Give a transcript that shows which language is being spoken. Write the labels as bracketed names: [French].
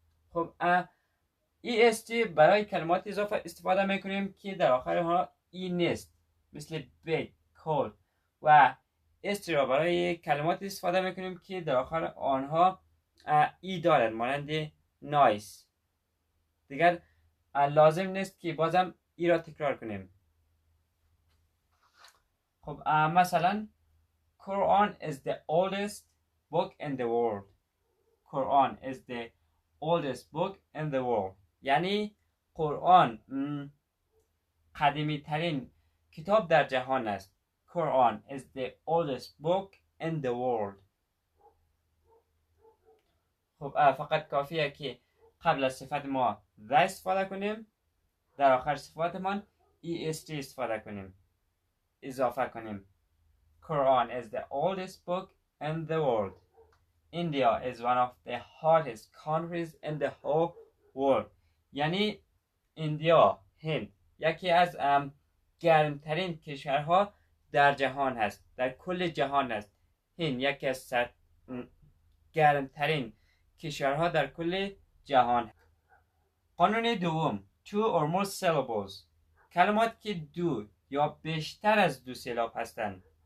[Persian] خب est برای کلمات اضافه استفاده میکنیم که در آخر ها ای نیست، مثل big، cold. و est را برای کلمات استفاده میکنیم که در آخر آنها ای دارد، مانند nice. دیگر لازم نیست که بازم ای را تکرار کنیم. خب مثلا [English] Quran is the oldest book in the world. Quran is the oldest book in the world. [Persian] یعنی قرآن قدیمی ترین کتاب در جهان است. [English] Quran is the oldest book in the world. [Persian] خب فقط کافیه که قبل از صفت ما the استفاده کنیم، در آخر صفاتمان est استفاده کنیم، اضافه کنیم. [English] Quran is the oldest book in the world. India is one of the hottest countries in the whole world. [Persian] یعنی ایندیا، هند، یکی از گرمترین کشورها در جهان هست، در کل جهان هست. هند یکی از گرمترین کشورها در کل جهان. قانون دوم [English] two or more syllables، [Persian] کلمات که دو یا بیشتر از دو سیلاب هستند.